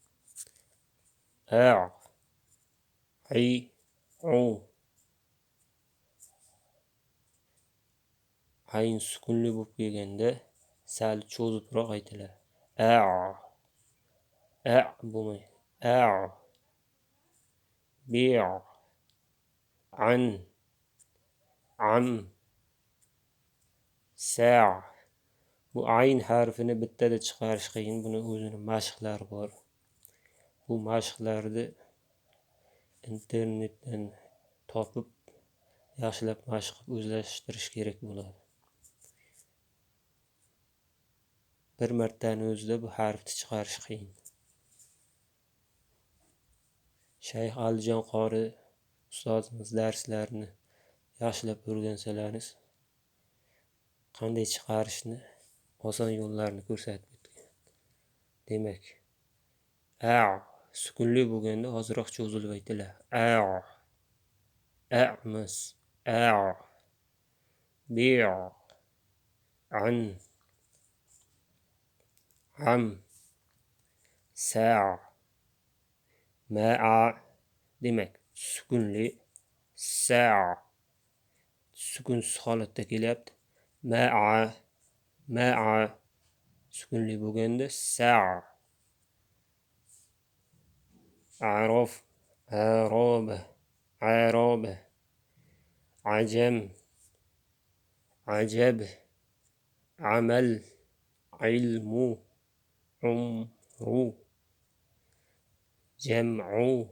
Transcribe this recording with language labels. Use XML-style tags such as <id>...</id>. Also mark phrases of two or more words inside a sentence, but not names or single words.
<ar>عَ، عِ، عُ.</ar> <uz>Ayn sukunli bo'lib kelganda sal cho'zibroq aytiladi. A bo'lmaydi.</uz> <ar>بِ، أَنْ، أَمْ، سَ.</ar> <uz>Bu ayn harfini bittada chiqarish qiyin. Buni o'zini mashqlari bor. Bu mashqlarni internetdan topib, yaxshilab mashq qilib o'zlashtirish kerak bo'ladi. Bir martaning o'zida bu harfni chiqarish qiyin. Shayx Alijon qori ustozimiz darslarini yaxshilab o'rgansalaringiz, qanday chiqarishni oson yo'llarini ko'rsatib o'tgan. Demak, sukunli bo'lganda ozroq cho'zilib aytiladi.</uz> <ar>أَعْمِزْ, بِ، أَنْ، أَمْ، سَ، مَعَ.</ar> <uz>Demak, sukunli sa sukunsiz holatda kelyapti. Ma'a sukunli bo'lganda sa.</uz> <ar>أَعْرَاف، عَرَبَة، عَجَم، عَجَب، عَمَل، عِلْمُ، عُمْرُ، جَمْعُ,</ar>